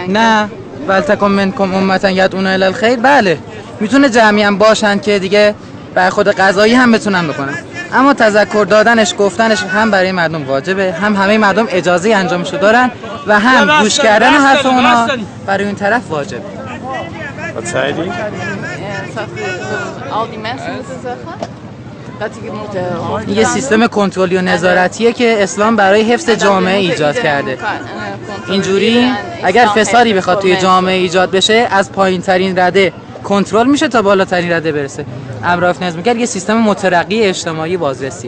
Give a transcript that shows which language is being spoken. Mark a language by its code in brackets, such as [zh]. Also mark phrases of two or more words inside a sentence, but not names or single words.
[fa] نه [ar] ولتکن منکم امتا یدعون الی الخیر [fa] بله میتونه جمعی هم باشن که دیگه بر خود قضایی هم بتونن بکنن اما تذکر دادنش گفتنش هم برای مردم واجبه هم همه مردم اجازه انجامشو دارن و هم گوش کردن حرف اونا برای این طرف واجبه. [nl] Wat zei die? al die mensen moeten zeggen dat die moeten [fa] یه سیستم کنترلی و نظارتیه که اسلام برای حفظ جامعه ایجاد کرده. اینجوری اگر فسادی بخواد توی جامعه ایجاد بشه از پایین ترین رده کنترل میشه تا بالاترین رده برسه. امر معروف نهی از منکر یه سیستم مترقی اجتماعی بازرسی.